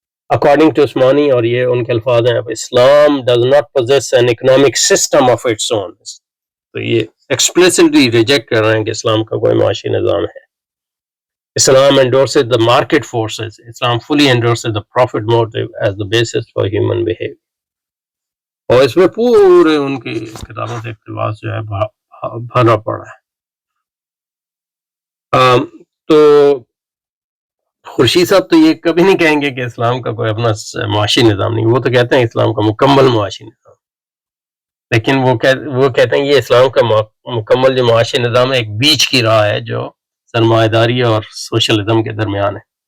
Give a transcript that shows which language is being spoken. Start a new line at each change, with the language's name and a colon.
English: According to Usmani,
Urdu: اور یہ ان کے الفاظ ہیں,
English: Islam does not possess an economic system of its own.
Urdu: تو یہ
English: explicitly reject
Urdu: کر رہے ہیں کہ اسلام کا کوئی معاشی نظام ہے.
English: Islam endorses the market forces. Islam fully endorses the profit motive as the basis for human behavior.
Urdu: اور اس میں پورے ان کی کتابوں سے اقتباس جو ہے بھرا پڑا ہے. تو خورشید صاحب تو یہ کبھی نہیں کہیں گے کہ اسلام کا کوئی اپنا معاشی نظام نہیں, وہ تو کہتے ہیں اسلام کا مکمل معاشی نظام, لیکن وہ کہتے ہیں یہ اسلام کا مکمل جو معاشی نظام ہے ایک بیچ کی راہ ہے جو سرمایہ داری اور سوشلزم کے درمیان ہے.